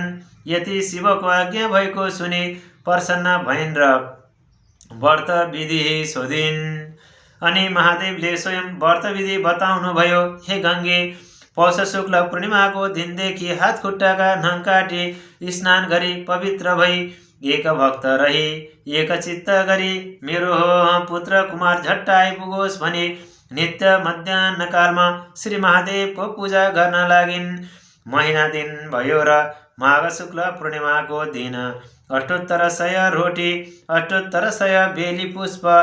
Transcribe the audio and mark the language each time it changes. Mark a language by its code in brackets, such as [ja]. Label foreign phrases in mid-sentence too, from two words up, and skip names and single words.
[ne] यति शिवको आज्ञा भएको सुनि प्रसन्न भइन् र व्रत विधि सोधिन्। अनि महादेवले स्वयं व्रत विधि बताउनुभयो। हे गङ्गे, पौष शुक्ल पूर्णिमाको दिनदेखि हात खुट्टाका नङ काटी स्नान गरी पवित्र भई एक भक्त रही एकचित्त गरी मेरो पुत्र कुमार झट्ट आइपुगोस् भनी नित्य मध्याह्नकालमा श्री महादेवको पूजा गर्न लागिन्। महिना दिन भयो र माघ शुक्ल पूर्णिमाको दिन 7800 रोटी, 7800 बेली पुष्प,